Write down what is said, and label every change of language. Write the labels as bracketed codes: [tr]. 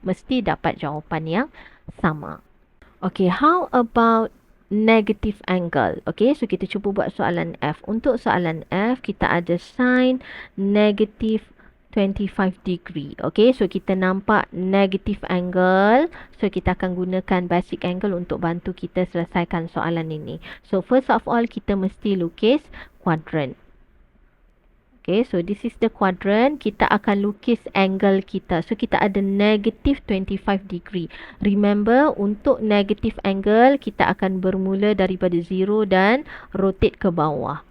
[ms] Mesti dapat jawapan yang sama. [en] Okay, how about negative angle? [ms] Okay, so kita cuba buat soalan F. Untuk soalan F, kita ada sin negative 25 degree. Okay, so kita nampak negative angle. So kita akan gunakan basic angle untuk bantu kita selesaikan soalan ini. So first of all, kita mesti lukis quadrant. [en] Okay, so this is the quadrant. [ms] Kita akan lukis angle kita. So kita ada negative 25 degree. Remember, untuk negative angle, kita akan bermula daripada 0 dan rotate ke bawah.